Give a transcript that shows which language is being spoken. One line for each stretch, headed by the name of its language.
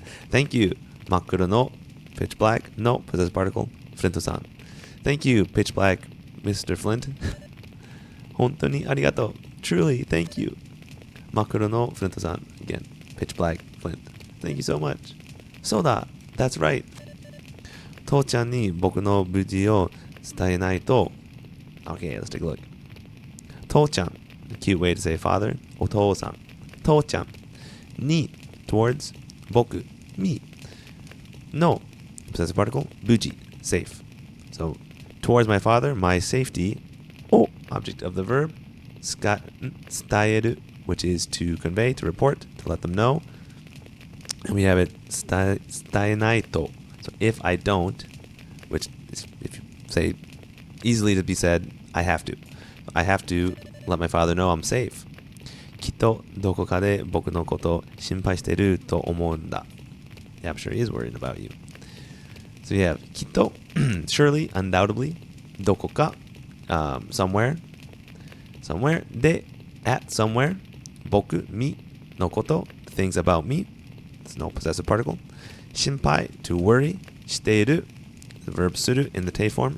English: Thank you,
Japanese: makkuro no,
English: pitch black, no, possessive particle, Flint-san. Thank you, pitch black, Mr. Flint.
Japanese: Hontoni arigato.
English: Truly, thank you.
Japanese: Makkuro no Flint-san.
English: Again, pitch black, Flint. Thank you so much.
Japanese: Soda,
English: that's right.
Japanese: 父ちゃんに僕の無事を伝えないと.
English: Okay, let's take a look. 父ちゃん, a cute way to say father.
Japanese: お父さん.父ちゃん.Ni, towards. 僕, me.
English: No, possessive particle. Buji, safe. So, towards my father, my safety. Oh, object of the verb. 伝える, which is to convey, to report, to let them know. And we have it
Japanese: 伝えないと.
English: So if I don't, which is, if you say easily to be said, I have to. I have to let my father know I'm safe.
Japanese: きっとどこかで僕のこと心配してると思うんだ.
English: Yeah, I'm sure he is worried about you. So you have きっと, surely, undoubtedly, どこか, somewhere. Somewhere. De, at somewhere. Boku, me. No koto, things about me. It's no possessive particle. Shinpai, to worry. Shiteiru, the verb suru in the te form.